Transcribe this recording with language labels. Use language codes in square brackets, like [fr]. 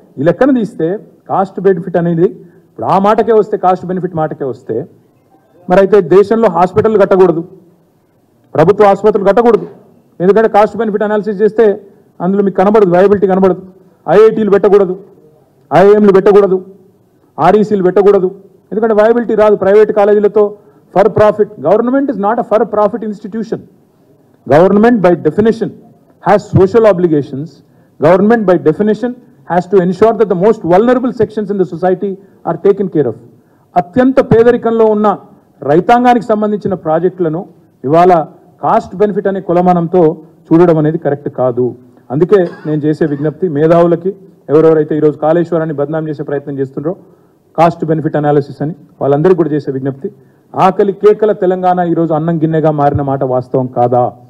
[te] ఈ లెక్కన తీస్తే కాస్ట్ బెనిఫిట్ అనేది ఇప్పుడు ఆ మాటకే వస్తే, కాస్ట్ బెనిఫిట్ మాటకే వస్తే, మరి అయితే దేశంలో హాస్పిటల్ కట్టకూడదు, ప్రభుత్వ ఆసుపత్రులు కట్టకూడదు. ఎందుకంటే కాస్ట్ బెనిఫిట్ అనాలిసిస్ చేస్తే అందులో మీకు కనబడదు, వయబిలిటీ కనబడదు. ఐఐటీలు పెట్టకూడదు, ఐఐఎంలు పెట్టకూడదు, ఆర్ఈసీలు పెట్టకూడదు. ఎందుకంటే వయబిలిటీ రాదు. [en] private [te] కాలేజీలతో [en] For profit. Government is not a for profit institution. Government by definition has social obligations. Government by definition has to ensure that the most vulnerable sections in the society are taken care of. [te] అత్యంత పేదరికంలో ఉన్న రైతాంగానికి సంబంధించిన ప్రాజెక్టులను ఇవాళ cost benefit అనే కొలమానంతో చూడడం అనేది కరెక్ట్ కాదు. అందుకే నేను చేసే విజ్ఞప్తి మేధావులకి, ఎవరెవరైతే ఈరోజు కాళేశ్వరాన్ని బదనాం చేసే ప్రయత్నం చేస్తున్నారో కాస్ట్ బెనిఫిట్ అనాలిసిస్ అని, వాళ్ళందరికీ కూడా చేసే విజ్ఞప్తి, ఆకలి కేకల తెలంగాణ ఈరోజు అన్నం గిన్నెగా మారిన మాట వాస్తవం కాదా?